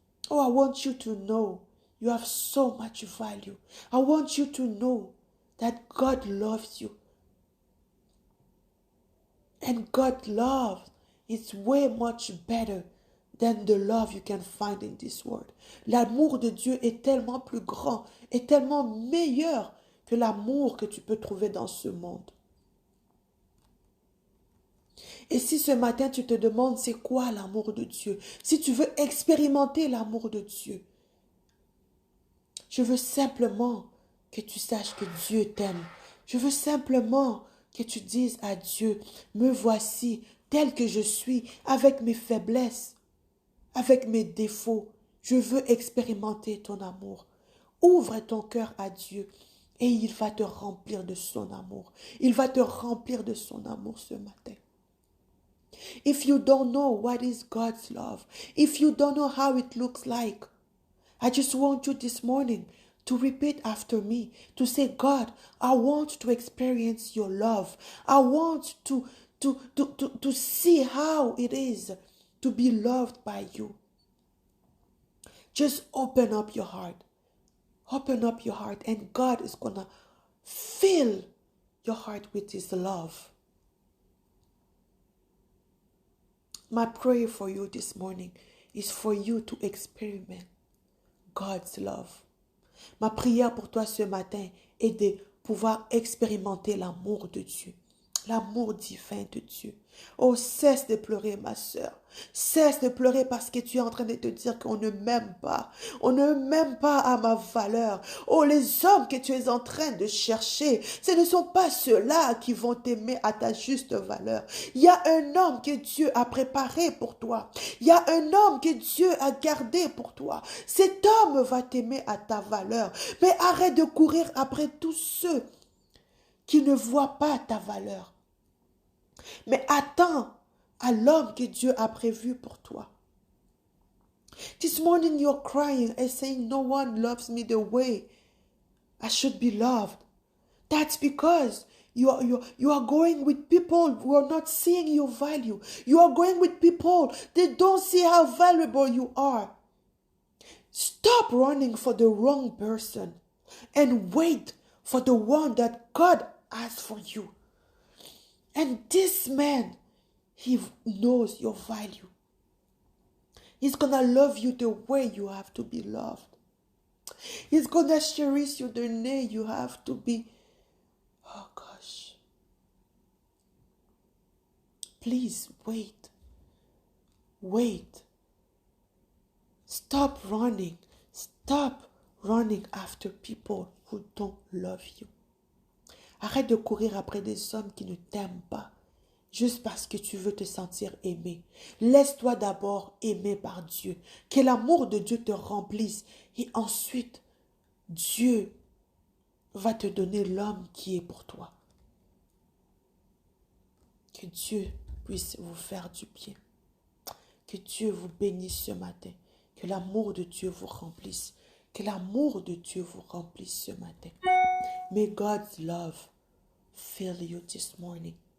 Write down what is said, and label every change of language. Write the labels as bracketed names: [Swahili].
[English] Oh, I want you to know you have so much value. I want you to know that God loves you. And God love is way much better than the love you can find in this world. [French] L'amour de Dieu est tellement plus grand, est tellement meilleur que l'amour que tu peux trouver dans ce monde. Et si ce matin tu te demandes c'est quoi l'amour de Dieu, si tu veux expérimenter l'amour de Dieu, je veux simplement que tu saches que Dieu t'aime. Je veux simplement que tu dises à Dieu, me voici tel que je suis, avec mes faiblesses, avec mes défauts. Je veux expérimenter ton amour. Ouvre ton cœur à Dieu et il va te remplir de son amour. Il va te remplir de son amour ce matin. [English] If you don't know what is God's love, if you don't know how it looks like, I just want you this morning to repeat after me, to say, God, I want to experience your love. I want to see how it is to be loved by you. Just open up your heart. Open up your heart and God is going to fill your heart with his love. My prayer for you this morning is for you to experiment God's love. [French] Ma prière pour toi ce matin est de pouvoir expérimenter l'amour de Dieu. L'amour divin de Dieu. Oh, cesse de pleurer, ma sœur. Cesse de pleurer parce que tu es en train de te dire qu'on ne m'aime pas. On ne m'aime pas à ma valeur. Oh, les hommes que tu es en train de chercher, ce ne sont pas ceux-là qui vont t'aimer à ta juste valeur. Il y a un homme que Dieu a préparé pour toi. Il y a un homme que Dieu a gardé pour toi. Cet homme va t'aimer à ta valeur. Mais arrête de courir après tous ceux qui ne voient pas ta valeur. Mais attends à l'homme que Dieu a prévu pour toi. [English] This morning you're crying and saying, no one loves me the way I should be loved. That's because you are going with people who are not seeing your value. You are going with people that don't see how valuable you are. Stop running for the wrong person and wait for the one that God has for you. And this man, he knows your value. He's gonna love you the way you have to be loved. He's gonna cherish you the way you have to be. Oh gosh. Please wait. Wait. Stop running. Stop running after people who don't love you. [French] Arrête de courir après des hommes qui ne t'aiment pas, juste parce que tu veux te sentir aimé. Laisse-toi d'abord aimer par Dieu. Que l'amour de Dieu te remplisse. Et ensuite, Dieu va te donner l'homme qui est pour toi. Que Dieu puisse vous faire du bien. Que Dieu vous bénisse ce matin. Que l'amour de Dieu vous remplisse. Que l'amour de Dieu vous remplisse ce matin. [English] May God's love fill you this morning.